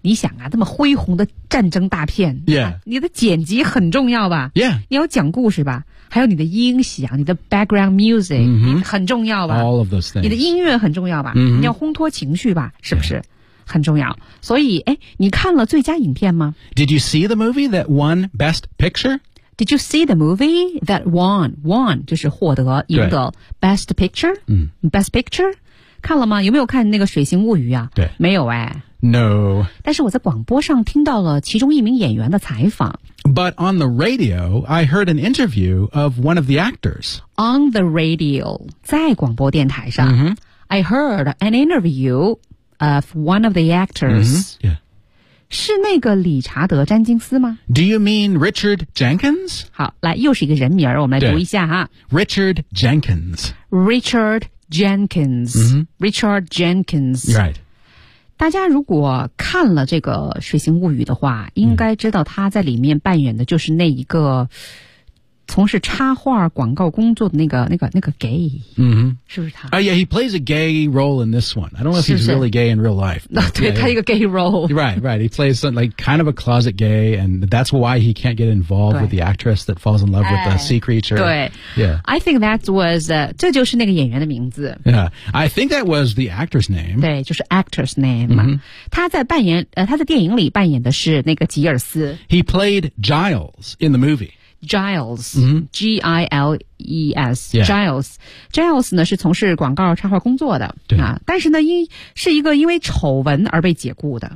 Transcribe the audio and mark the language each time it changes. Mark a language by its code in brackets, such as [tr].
[zh] 你想啊这么恢宏的战争大片。 [en] Yeah.、 [zh] 啊、你的剪辑很重要吧 [en] Yeah. [zh] 你要讲故事吧还有你的音响你的 background music,、 mm-hmm. 很重要吧 [en] All of those things. [zh] 你的音乐很重要吧、 mm-hmm. 你要烘托情绪吧是不是、 [en] yeah. [zh] 很重要所以哎，你看了最佳影片吗 [en] Did you see the movie that won Best Picture? Did you see the movie that won [zh] 就是获得赢得 Best Picture、Best Picture 看了吗有没有看那个水形物语啊对没有哎 [en] No [zh] 但是我在广播上听到了其中一名演员的采访 [en] But on the radio I heard an interview of one of the actors On the radio [zh] 在广播电台上、 mm-hmm. [en] I heard an interviewOf one of the actors.、 Mm-hmm. Yeah. [zh] 是那个理查德·詹金斯吗 [en] Do you mean Richard Jenkins? [zh] 好来又是一个人名我们来读一下哈。 [en] Richard Jenkins. Richard Jenkins.、 Mm-hmm. Richard Jenkins. Right. [zh] 大家如果看了这个水形物语的话应该知道他在里面扮演的就是那一个从事插画广告工作的那个 gay、 mm-hmm. 是不是他、 [en] yeah, he plays a gay role in this one. I don't know if [zh] 是是 [en] he's really gay in real life. [zh] 对 [en] yeah, [zh] 他一个 gay role. [en] Right. He plays some, like, kind of a closet gay, and that's why he can't get involved with the actress that falls in love with the sea creature. [zh] 对、 [en] yeah. I think that was、 [zh] 这就是那个演员的名字。 [en] Yeah, I think that was the actor's name. [zh] 对，就是 actor's name、mm-hmm. 他在扮演、他在电影里扮演的是那个吉尔斯。 [en] He played Giles in the movie. Giles,、 mm-hmm. [zh] G-I-L-E-S,、yeah. Giles. Giles 呢是从事广告插画工作的啊，但是呢因是一个因为丑闻而被解雇的、